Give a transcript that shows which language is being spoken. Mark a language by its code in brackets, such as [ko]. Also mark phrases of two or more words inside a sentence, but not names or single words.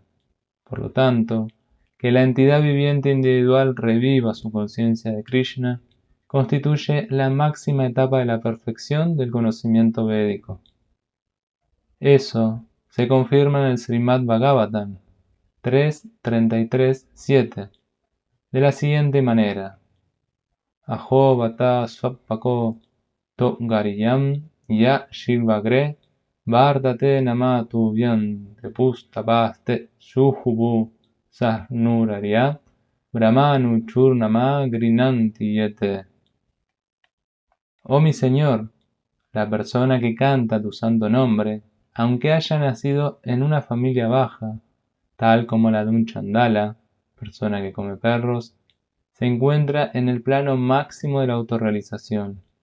[es] Por lo tanto, que la entidad viviente individual reviva su conciencia de Krishna constituye la máxima etapa de la perfección del conocimiento védico. Eso se confirma en el Srimad Bhagavatam 3.33.7 de la siguiente manera: [sa] अहो बत श्वपचोऽतो गरीयान् यज्जिह्वाग्रे वर्तते नाम तुभ्यम् तेपुस्तपस्ते जुहुवुः सस्नुरार्या ब्रह्मानूचुर्नाम गृणन्ति ये ते. [es] Oh mi Señor, la persona que canta tu santo nombre, aunque haya nacido en una familia baja, tal como la de un chandala, persona que come perros, se encuentra en el plano máximo de la autorrealización.